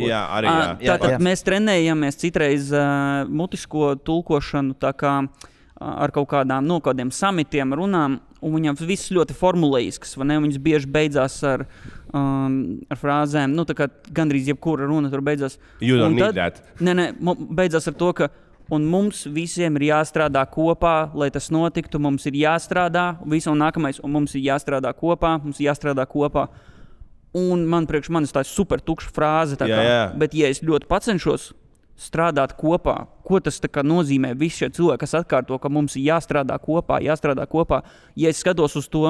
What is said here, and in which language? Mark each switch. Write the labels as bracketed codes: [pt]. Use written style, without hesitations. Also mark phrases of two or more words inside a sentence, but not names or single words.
[lv] Jā, arī jā. Tātad mēs trenējamies citreiz mutisko tulkošanu tā kā ar kaut kādiem samitiem runām, un viņam viss ļoti formulējisks, vai ne? Viņas bieži beidzās ar frāzēm, nu, tā kā gandrīz jebkura runa tur beidzās. [en] You don't need that. [lv] Nē, beidzās ar to, ka un mums visiem ir jāstrādā kopā, lai tas notiktu, mums ir jāstrādā, un nākamais, un mums ir jāstrādā kopā, un man priekš manis tā ir super tukša frāze, bet ja es ļoti pacenšos strādāt kopā, ko tas tā kā nozīmē visi šie cilvēki, kas atkārto, ka mums ir jāstrādā kopā, ja es skatos uz to.